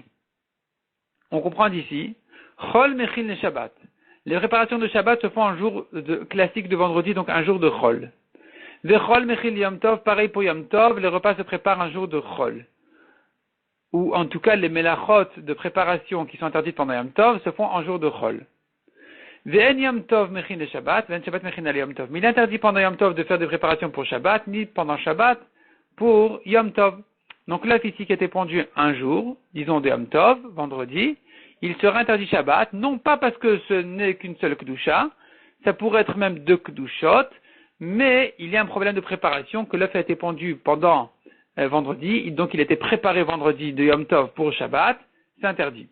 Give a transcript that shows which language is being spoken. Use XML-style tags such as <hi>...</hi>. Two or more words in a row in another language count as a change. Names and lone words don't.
<fr>On comprend d'ici,</fr> <he>חול מכין לשבת.</he> <fr>Les préparations de Shabbat se font un jour classique de vendredi, donc un jour de Chol.</fr> <he>וחול מכין יום טוב,</he> <fr>pareil pour Yom Tov, les repas se préparent un jour de Chol. Ou en tout cas, les melachot de préparation qui sont interdites pendant Yom Tov se font en jour de Chol.</fr> <he>ואין יום טוב מכין לשבת, ואין שבת מכין על יום טוב.</he> <fr>Mais il est interdit pendant Yom Tov de faire des préparations pour Shabbat, ni pendant Shabbat pour Yom Tov. Donc l'œuf ici qui était pendu un jour, disons de Yom Tov, vendredi, il sera interdit Shabbat, non pas parce que ce n'est qu'une seule Kedusha, ça pourrait être même 2 Kedushot, mais il y a un problème de préparation, que l'œuf a été pendu pendant vendredi, donc il était préparé vendredi de Yom Tov pour Shabbat, c'est interdit.</fr>